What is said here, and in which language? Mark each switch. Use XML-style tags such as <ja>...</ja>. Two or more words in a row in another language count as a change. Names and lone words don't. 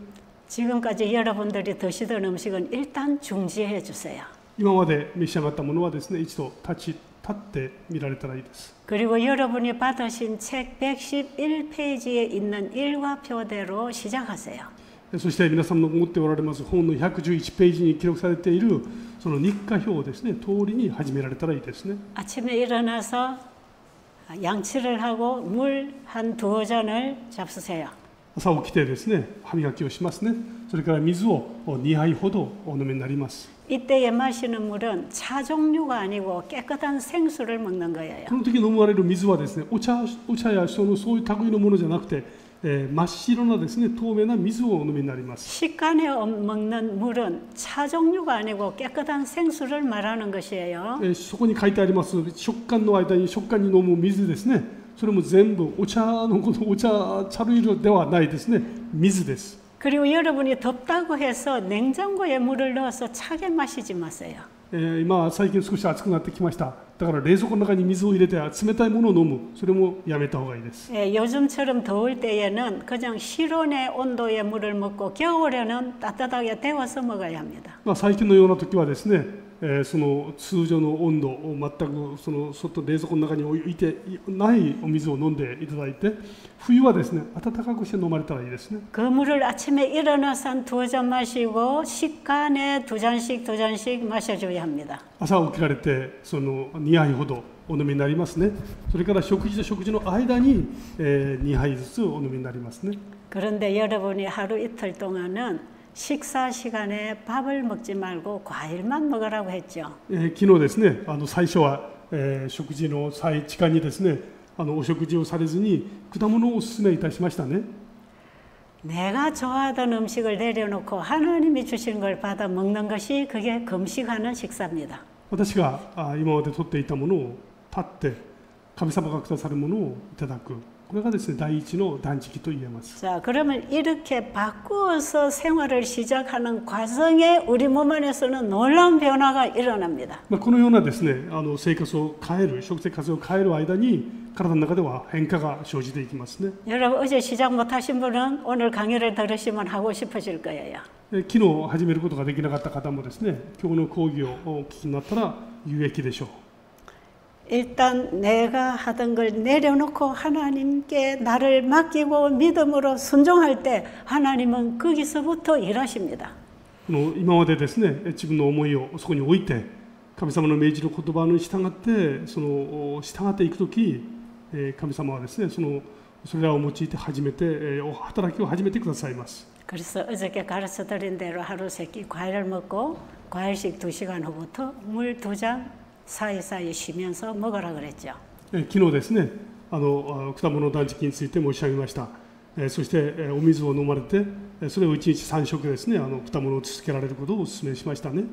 <ko>지금까지 여러분들이 드시던 음식은 일단 중지해 주세요.</ko> <ja>今まで召し上がったものはですね、一度立って見られたらいいです。</ja> <ko>그리고 여러분이 받으신 책 111페이지에 있는 일과표대로 시작하세요.</ko> <ja>そして皆さんの持っておられます本の111ページに記録されているその日課表をですね、通りに始められたらいいですね。</ja> <ko>아침에 일어나서 양치를 하고 물 한 두어 잔을 잡수세요.</ko> <ja>朝起きてですね、歯磨きをしますね。それから水を2杯ほどお飲みになります。</ja> <ko>이때에 마시는 물은 차 종류가 아니고 깨끗한 생수를 먹는 거예요.</ko> <ja>この時飲まれる水はですね、お茶やそういう類のものじゃなくて、真っ白なですね、透明な水をお飲みになります。</ja> <ko>식간에 먹는 물은 차 종류가 아니고 깨끗한 생수를 말하는 것이에요.</ko> <ja>そこに書いてあります食感に飲む水ですね。それも全部茶類ではないですね。水です。</ja> <ko>그리고 여러분이 덥다고 해서 냉장고에 물을 넣어서 차게 마시지 마세요.</ko> <ja>今最近少し暑くなってきました。だから冷蔵庫の中に水を入れて冷たいものを飲む、それもやめた方がいいです。</ja> <ko>요즘처럼 더울 때에는 그냥 실온의 온도의 물을 먹고 겨울에는 따뜻하게 데워서 먹어야 합니다.</ko> <ja>最近のような時はですね、その通常の温度を全くその冷蔵庫の中に置いてないお水を飲んでいただいて、冬はですね、温かくして飲まれたらいいですね。</ja> <ko>그 물을 아침에 일어나서 한 두어 잔 마시고 식간에 두 잔씩 마셔줘야 합니다.</ko> <ja>朝起きられてその2杯ほどお飲みになりますね。それから食事と食事の間に2杯ずつお飲みになりますね。</ja> <ko>그런데 여러분이 하루 이틀 동안은 식사 시간에 밥을 먹지 말고 과일만 먹으라고 했죠.</ko> <ja>昨日ですね、最初は、食事の時間にですね、お食事をされずに果物をお勧めいたしましたね。</ja> <ko>내가 좋아하던 음식을 내려놓고 하나님이 주신 걸 받아 먹는 것이 그게 금식하는 식사입니다.</ko> <ja>私が今まで取っていたものを立って神様がくださるものをいただく、これがですね、第一の断食と言えます。</ja> <ko>자, 그러면 이렇게 바꾸어서 생활을 시작하는 과정에 우리 몸 안에서는 놀라운 변화가 일어납니다.</ko> <ja>このようなですね、食生活を変える間に体の中では変化が生じていきますね。</ja> <ko>여러분 어제 시작 못하신 분은 오늘 강의를 들으시면 하고 싶으실 거예요.</ko> <ja>昨日始めることができなかった方もですね、今日の講義をお聞きになったら有益でしょう。</ja> <ko>일단 내가 하던 걸 내려놓고 하나님께 나를 맡기고 믿음으로 순종할 때 하나님은 거기서부터 일하십니다.</ko> <ja>今までですね、自分の思いをそこに置いて神様の命じる言葉に従っていくとき、神様はですね、それらを用いて働きを始めてくださいます。</ja> <ko>그래서 어저께 가르쳐 드린 대로 하루 3끼 과일을 먹고 과일식 2시간 후부터 물 2잔 사이사이 쉬면서 먹으라 그랬죠.</ko> <ja>昨日ですね、果物断食について申し上げました。そしてお水を飲まれて、それを1日3食ですね、果物を続けられることをお勧めしましたね。</ja>